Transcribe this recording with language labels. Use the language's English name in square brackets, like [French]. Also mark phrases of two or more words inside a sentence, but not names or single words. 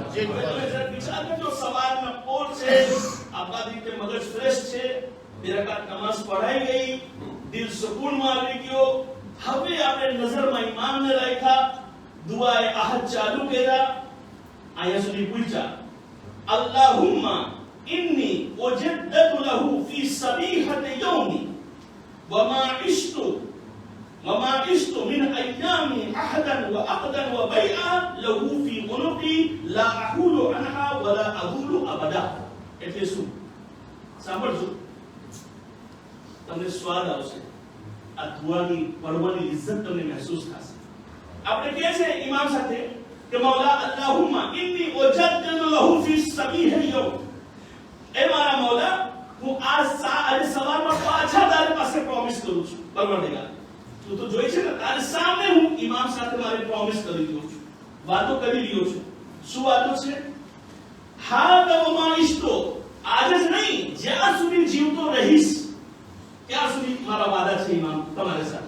[Gujarati] જે તમે વિચાર કરજો સવારના પોર છે, આપણા રીતે મગજ ફ્રેશ છે, બે રકાત નમાઝ પઢાઈ ગઈ, દિલ સુકૂનમાં આવી ગયો. હવે આપણે નજરમાં ઇમામને રાખ્યા, દુઆએ અહદ ચાલુ કર્યા, આયા સુધી પૂછ્યા [Arabic] اللهم إني جددت له في صبيحة يومي وما عشت من أيامي عهدا وعقدا وبيعة له في عنقي لا أحول عنها ولا أحول أبدا. [Gujarati] એટલે શું? સાંભળજો, તમને સ્વાદ આવશે. આ દુઆની પડવાની ઇજ્જત તમને મહેસૂસ થશે. આપણે કહે છે ઇમામ સાથે કે મૌલા [Arabic] اللهم إني جددت له في صبيحة يوم. [Gujarati] એ મારા મૌલા હું આજે સવારમાં પાછા તારી પાસે પ્રોમિસ કરું છું પરવરદિગાર. તું તો જોઈ છે ને તારી સામે હું ઇમામ સાથે મારી પ્રોમિસ કરી રહ્યો છું, વાતો કરી રહ્યો છું. શું વાતો છે? હા [Arabic] وما عشت, [Gujarati] આજે જ નહીં જ્યાં સુધી જીવતો રહીશ ત્યાં સુધી મારા વાદા છે ઇમામ તમારી સાથે.